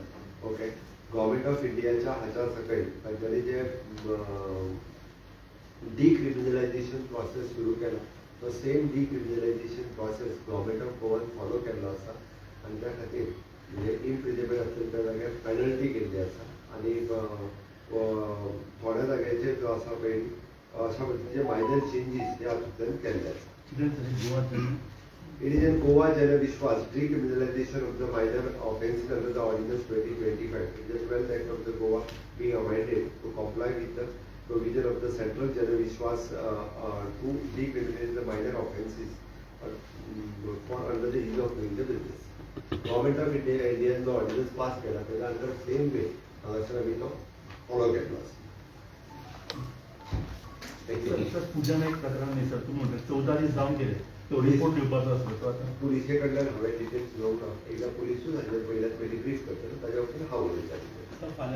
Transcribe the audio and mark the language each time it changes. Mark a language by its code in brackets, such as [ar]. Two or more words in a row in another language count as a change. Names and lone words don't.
[kok] ओके, गव्हर्मेंट ऑफ इंडियाच्या हाच्या सकयल तांच्यांनी जे [en] decriminalization process [kok] सुरू केला तो सेम [en] decriminalization process [kok] गव्हर्मेंट ऑफ गोवान फॉलो केल्लो आसा आनी त्या खातीर म्हणजे इम्प्रिजमेंट आसता त्या जाग्यार पेनल्टी केल्ली आसा आनी थोड्या जाग्याचेर जो आसा पळय अशा पद्दतीचे [en] minor changes [kok] ते हातूंतल्यान केल्ले आसा. [en] It is in Goa Janavishwas decriminalization of the minor offences under the Ordinance 2025. The 12th Act of the Goa being amended to comply with the provision of the Central Janavishwas to decriminalize the minor offences for under the ease of doing the business. Government of India the ordinance passed [mr] केला त्याला [en] under same way [kok] हांगासर आमी तो follow केलो आसा. [mr] पूजा एक प्रकरण नाही सर, तुम्ही म्हणता 14 दीस जाऊन गेले तो रिपोर्ट दिवपाचो आसलो तो आता [kok] पुलिसे कडल्यान हांवें डिटेल्स घेवना एकदा पुलिसूच हाजेर पयल्यार पयलीं ब्रीफ करतलो ताज्या उपरांत हांव उलयतां.